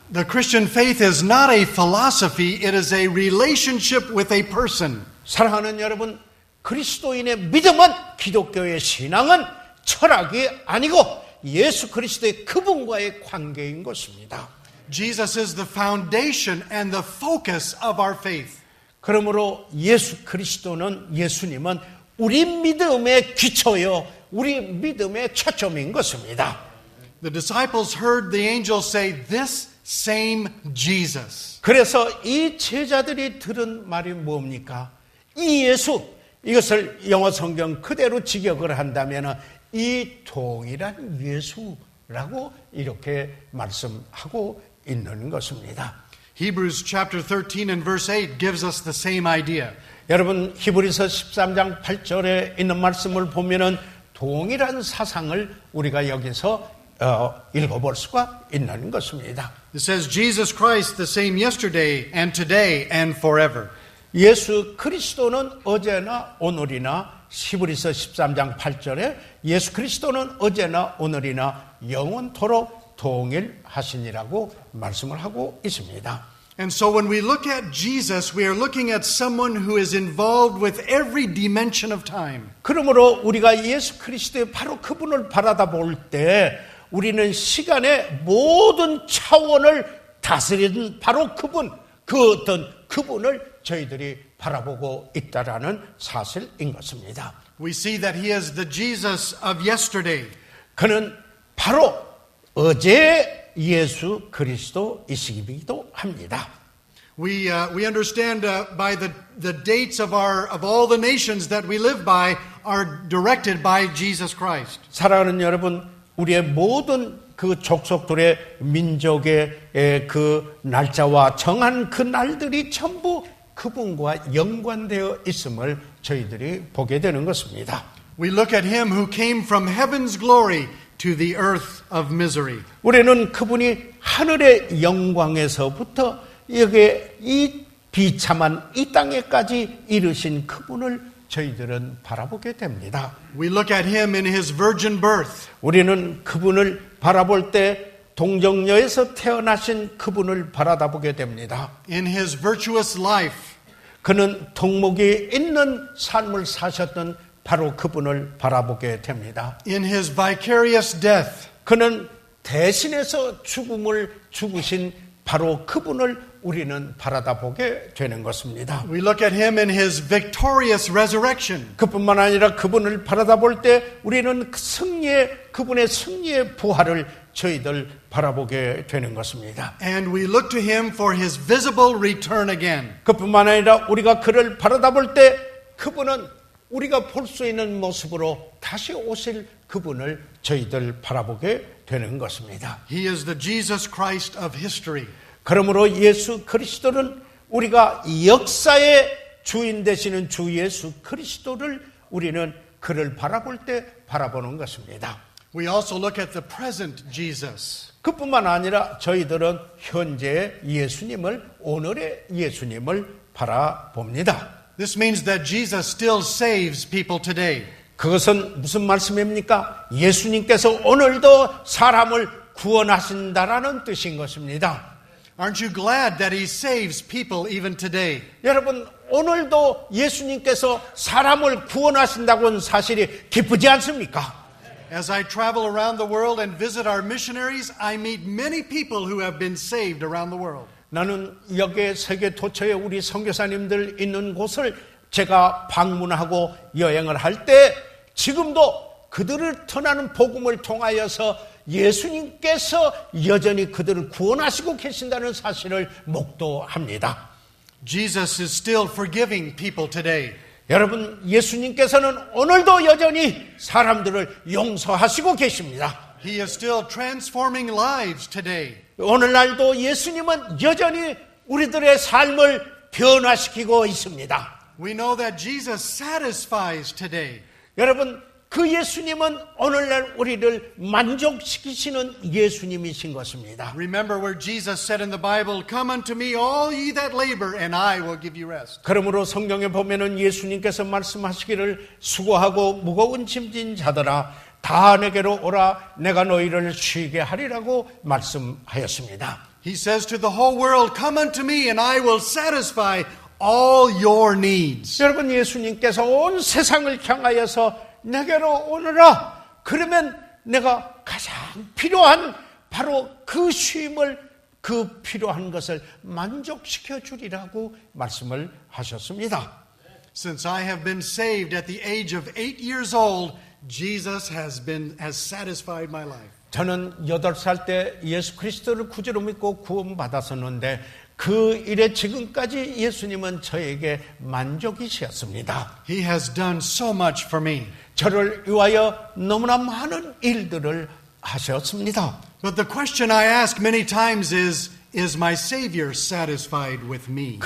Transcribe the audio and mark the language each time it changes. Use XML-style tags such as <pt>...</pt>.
<en>The Christian faith is not a philosophy, it is a relationship with a person.</en> <ko>사랑하는 여러분, 그리스도인의 믿음은, 기독교의 신앙은 철학이 아니고 예수 그리스도의 그분과의 관계인 것입니다.</ko> <en>Jesus is the foundation and the focus of our faith.</en> <ko>그러므로 예수 그리스도는, 예수님은 우리 믿음의 기초요, 우리 믿음의 초점인 것입니다.</ko> <en>The disciples heard the angel say, "This same Jesus."</en> <ko>그래서 이 제자들이 들은 말이 뭡니까? 이 예수, 이것을 영어 성경 그대로 직역을 한다면 이 동일한 예수라고 이렇게 말씀하고 있는 것입니다.</ko> <en>Hebrews chapter 13 and verse 8 gives us the same idea.</en> <ko>여러분, 히브리서 13장 8절에 있는 말씀을 보면은 동일한 사상을 우리가 여기서 읽어볼 수가 있는 것입니다.</ko> <en>It says, Jesus Christ the same yesterday and today and forever.</en> <ko>예수 그리스도는 어제나 오늘이나, 히브리서 13장 8절에 예수 그리스도는 어제나 오늘이나 영원토록 동일하시니라고 말씀을 하고 있습니다.</ko> <en>And so when we look at Jesus, we are looking at someone who is involved with every dimension of time.</en> <ko>그러므로 우리가 예수 그리스도의 바로 그분을 바라다 볼 때 우리는 시간의 모든 차원을 다스리는 바로 그분, 그 어떤 그분을 저희들이 바라보고 있다라는 사실인 것입니다.</ko> <en>We see that he is the Jesus of yesterday.</en> <ko>그는 바로 어제 예수 그리스도이시기도 합니다.</ko> <en>We understand by the dates of all the nations that we live by are directed by Jesus Christ.</en> <ko>사랑하는 여러분, 우리의 모든 그 족속들의 민족의 그 날짜와 정한 그 날들이 전부 그분과 연관되어 있음을 저희들이 보게 되는 것입니다.</ko> <en>We look at him who came from heaven's glory to the earth of misery.</en> <ko>우리는 그분이 하늘의 영광에서부터 여기에 이 비참한 이 땅에까지 이르신 그분을 저희들은 바라보게 됩니다.</ko> <en>We look at him in his virgin birth.</en> <ko>우리는 그분을 바라볼 때 동정녀에서 태어나신 그분을 바라다보게 됩니다.</ko> <en>In his virtuous life.</en> <ko>그는 덕목이 있는 삶을 사셨던 바로 그분을 바라보게 됩니다.</ko> <en>In his vicarious death.</en> <ko>그는 대신해서 죽음을 죽으신 바로 그분을 우리는 바라다보게 되는 것입니다.</ko> <en>We look at him in his victorious resurrection.</en> <ko>그뿐만 아니라 그분을 바라다볼 때 우리는 그분의 승리의 부활을 저희들 바라보게 되는 것입니다.</ko> <en>And we look to him for his visible return again.</en> <ko>그뿐만 아니라 우리가 그를 바라다볼 때 그분은 우리가 볼 수 있는 모습으로 다시 오실 그분을 저희들 바라보게 되는 것입니다.</ko> <en>He is the Jesus Christ of history.</en> <ko>그러므로 예수 그리스도는 우리가 역사의 주인 되시는 주 예수 그리스도를 우리는 그를 바라볼 때 바라보는 것입니다.</ko> <en>We also look at the present Jesus.</en> <ko>그뿐만 아니라 저희들은 현재의 예수님을, 오늘의 예수님을 바라봅니다.</ko> <en>This means that Jesus still saves people today.</en> <ko>그것은 무슨 말씀입니까? 예수님께서 오늘도 사람을 구원하신다라는 뜻인 것입니다.</ko> <en>Aren't you glad that he saves people even today?</en> <ko>여러분, 오늘도 예수님께서 사람을 구원하신다고 하는 사실이 기쁘지 않습니까?</ko> <en>As I travel around the world and visit our missionaries, I meet many people who have been saved around the world.</en> <ko>나는 여기에 세계 도처에 우리 선교사님들 있는 곳을 제가 방문하고 여행을 할 때 지금도 그들을 전하는 복음을 통하여서 예수님께서 여전히 그들을 구원하시고 계신다는 사실을 목도합니다.</ko> <en>Jesus is still forgiving people today.</en> <ko>여러분, 예수님께서는 오늘도 여전히 사람들을 용서하시고 계십니다.</ko> <en>He is still transforming lives today.</en> <ko>오늘날도 예수님은 여전히 우리들의 삶을 변화시키고 있습니다.</ko> <en>We know that Jesus satisfies today.</en> <ko>여러분, 그 예수님은 오늘날 우리를 만족시키시는 예수님이신 것입니다.</ko> <en>Remember where Jesus said in the Bible, "Come unto me, all ye that labor, and I will give you rest."</en> <ko>그러므로 성경에 보면은 예수님께서 말씀하시기를 수고하고 무거운 짐진 자들아 다 내게로 오라 내가 너희를 쉬게 하리라고 말씀하였습니다.</ko> <en>He says to the whole world, "Come unto me, and I will satisfy all your needs."</en> <ko>여러분 예수님께서 온 세상을 향하여서 내게로 오너라. 그러면 내가 가장 필요한 바로 그 쉼을 그 필요한 것을 만족시켜 주리라고 말씀을 하셨습니다.</ko> <en>Since I have been saved at the age of 8 years old, Jesus has satisfied my life.</en> <ko>저는 8살 때 예수 그리스도를 구주로 믿고 구원받았었는데 그 일에 지금까지 예수님은 저에게 만족이셨습니다.</ko> <en>He has done so much for me.</en> <ko>저를 위하여 너무나 많은 일들을 하셨습니다.</ko> <en>But the question I ask many times is my Savior satisfied with me?</en>